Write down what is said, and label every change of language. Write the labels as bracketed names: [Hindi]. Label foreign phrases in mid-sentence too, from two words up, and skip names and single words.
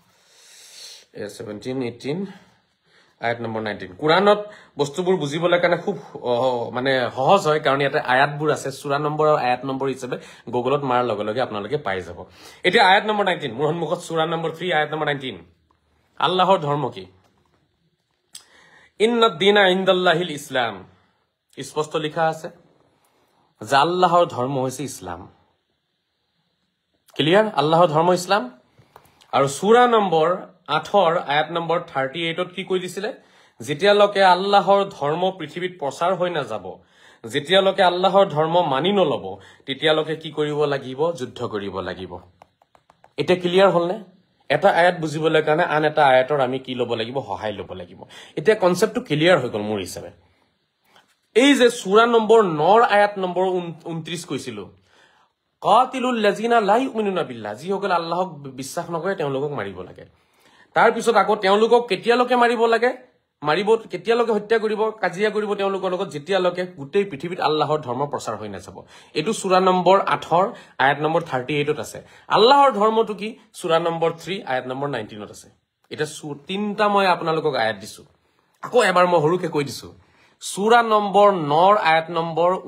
[Assamese] 17 18 আয়াত নম্বৰ 19 কোৰানত বস্তুবোৰ বুজিবলৈ কাৰণে খুব মানে সহজ হয় কাৰণ ইয়াতে আয়াতবোৰ আছে সূরা নম্বৰ আৰু আয়াত নম্বৰ হিচাপে গুগলত মাৰ লগে লগে আপোনালোকে পাই যাব এতিয়া আয়াত নম্বৰ 19 মোৰ সন্মুখত সূরা নম্বৰ 3 আয়াত নম্বৰ 19 আল্লাহৰ ধৰ্ম কি [Arabic] إِنَّ الدِّينَ عِنْدَ اللَّهِ الْإِسْلَامُ [Assamese] স্পষ্ট লিখা আছে যে আল্লাহৰ ধৰ্ম হৈছে ইসলাম ক্লিয়াৰ আল্লাহৰ ধৰ্ম ইসলাম আৰু সূরা নম্বৰ 8 আয়াত নম্বৰ 38 ত কি কৈ দিছিলে যেতিয়ালৈকে আল্লাহৰ ধৰ্ম পৃথিৱীত প্ৰচাৰ হৈ নাযাব যেতিয়ালৈকে আল্লাহৰ ধৰ্ম মানি নলব তেতিয়ালৈকে কি কৰিব লাগিব যুদ্ধ কৰিব লাগিব এটা ক্লিয়াৰ হলনে এটা আয়াত বুজিবলৈ কাৰণে আন এটা আয়াতৰ আমি কি লব লাগিব সহায় লব লাগিব এটা কনসেপ্টটো ক্লিয়াৰ হৈ গল মোৰ হিচাপে এই যে সূরা নম্বৰ 9 আয়াত নম্বৰ 29 কৈছিলো [Arabic] قَاتِلُوا الَّذِينَ لَا يُؤْمِنُونَ بِاللَّهِ [Assamese] যিসকল আল্লাহক বিশ্বাস নকৰে তেওঁলোকক মাৰিব লাগে তাৰ পিছত আকৌ তেওঁলোকক কেতিয়ালৈকে মাৰিব কেতিয়ালৈকে হত্যা কৰিব কাজিয়া কৰিব তেওঁলোকৰ লগত যেতিয়ালৈকে গোটেই পৃথিৱীত আল্লাহৰ ধৰ্ম প্ৰচাৰ হৈ নাযাব এটো সূরা নম্বৰ 8 আয়াত নম্বৰ 38 ত আছে আল্লাহৰ ধৰ্মটো কি সূরা নম্বৰ 3 আয়াত নম্বৰ 19 ত আছে এটা তিনটা মই আপোনালোকক আয়াত দিছো আকৌ এবাৰ মই হৰুকে কৈ দিছো সূরা নম্বৰ 9 আয়াত নম্বৰ